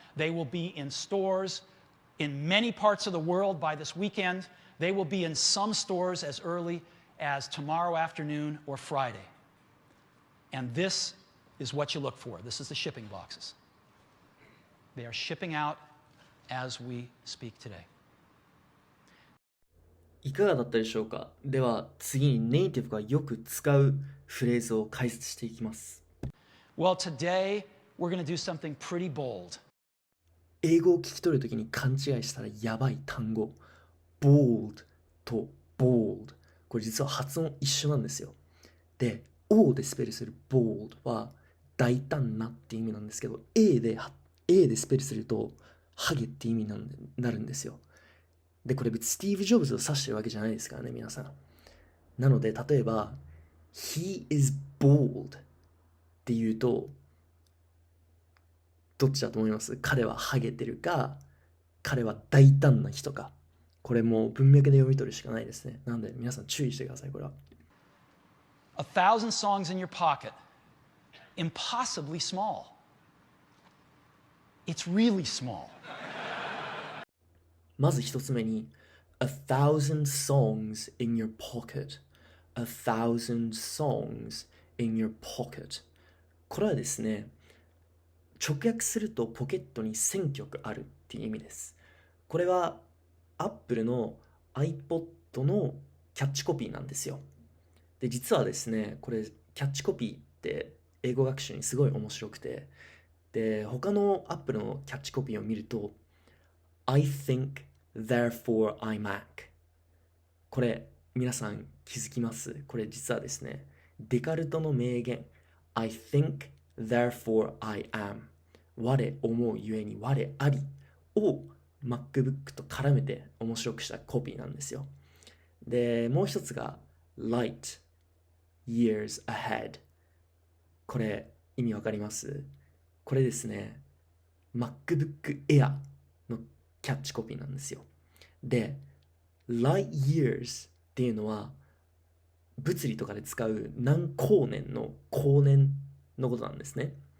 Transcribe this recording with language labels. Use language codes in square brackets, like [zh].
[en] They will be in stores in many parts of the world by this weekend. They will be in some stores as early as tomorrow afternoon or Friday. And this is what you look for. This is the shipping boxes. They are shipping out as we speak today. [ja] いかがだったでしょうか。では次にネイティブがよく使うフレーズを解説していきます。 [en] Well, today we're going to do something pretty bold. [ja] 英語を聞き取るときに勘違いしたらやばい単語。 [en] bold と bold。 [ja] これ実は発音一緒なんですよ。で、O でスペルする bold は大胆なって意味なんですけど、A でスペルするとハゲって意味になるんですよ。で、これ別にスティーブ・ジョブズを指してるわけじゃないですからね、皆さん。なので、例えば、 [en] He is bald [ja] っていうと、どっちだと思います？彼はハゲてるか、彼は大胆な人か。これもう文脈で読み取るしかないですね。なんで皆さん注意してください、これは。 [en] 1,000 songs in your pocket. Impossibly small. It's really small. [ja] まず一つ目に [en] 1,000 songs in your pocket. 1,000 songs in your pocket. [ja] これはですね、直訳するとポケットに1000曲あるっていう意味です。これは Apple の iPod のキャッチコピーなんですよ。で、実はですね、これキャッチコピーって英語学習にすごい面白くて、で、他の Apple のキャッチコピーを見ると [en] I think, therefore I Mac。 [ja] これ皆さん気づきます？これ実はですね、デカルトの名言 [en] I think, therefore I am。 [ja] 我思うゆえに我ありを MacBook と絡めて面白くしたコピーなんですよ。で、もう一つが [en] Light years ahead。 [ja] これ意味わかります？これですね、MacBook Air のキャッチコピーなんですよ。で、light years っていうのは物理とかで使う何光年の光年のことなんですね。